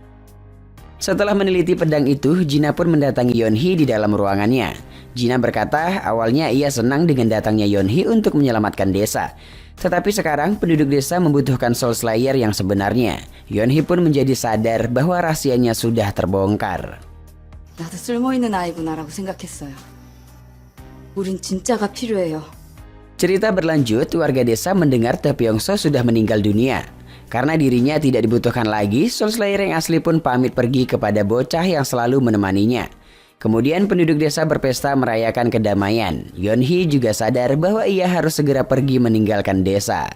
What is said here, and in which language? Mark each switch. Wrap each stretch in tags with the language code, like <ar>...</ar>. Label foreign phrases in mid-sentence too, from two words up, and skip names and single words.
<id>Setelah meneliti pedang itu, Jina pun mendatangi Yeonhee di dalam ruangannya. Jina berkata awalnya ia senang dengan datangnya Yeonhee untuk menyelamatkan desa. Tetapi sekarang penduduk desa membutuhkan Soul Slayer yang sebenarnya. Yeonhee pun menjadi sadar bahwa rahasianya sudah terbongkar.</id> <ko>나도 쓸모있는 아이구나라고 생각했어요. 우린 진짜가 필요해요.</ko> <id>Cerita berlanjut, warga desa mendengar Taepyeongso sudah meninggal dunia. Karena dirinya tidak dibutuhkan lagi, Soul Slayer yang asli pun pamit pergi kepada bocah yang selalu menemaninya. Kemudian penduduk desa berpesta merayakan kedamaian. Yeonhee juga sadar bahwa ia harus segera pergi meninggalkan desa.</id>